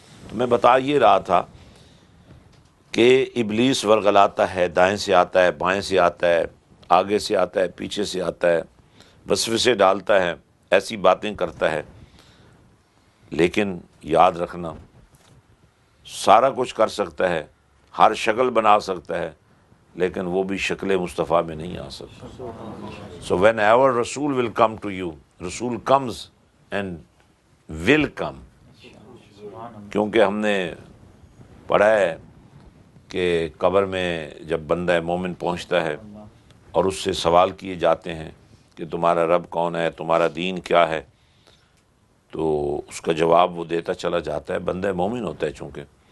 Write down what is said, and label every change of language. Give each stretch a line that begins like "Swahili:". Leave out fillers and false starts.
Urdu: تو میں بتا یہ رہا تھا کہ ابلیس ورغلاتا ہے، دائیں سے آتا ہے، بائیں سے آتا ہے، آگے سے آتا ہے، پیچھے سے آتا ہے، وسوسے ڈالتا ہے، ایسی باتیں کرتا ہے. لیکن یاد رکھنا سارا کچھ کر سکتا ہے، ہر شکل بنا سکتا ہے، لیکن وہ بھی شکل مصطفیٰ میں نہیں آ سکتا.
English: So whenever Rasul will come to you, Rasul comes and will come.
Urdu: کیونکہ ہم نے پڑھا ہے کہ قبر میں جب بندہ مومن پہنچتا ہے اور اس سے سوال کیے جاتے ہیں کہ تمہارا رب کون ہے، تمہارا دین کیا ہے، تو اس کا جواب وہ دیتا چلا جاتا ہے، بندہ مومن ہوتا ہے چونکہ.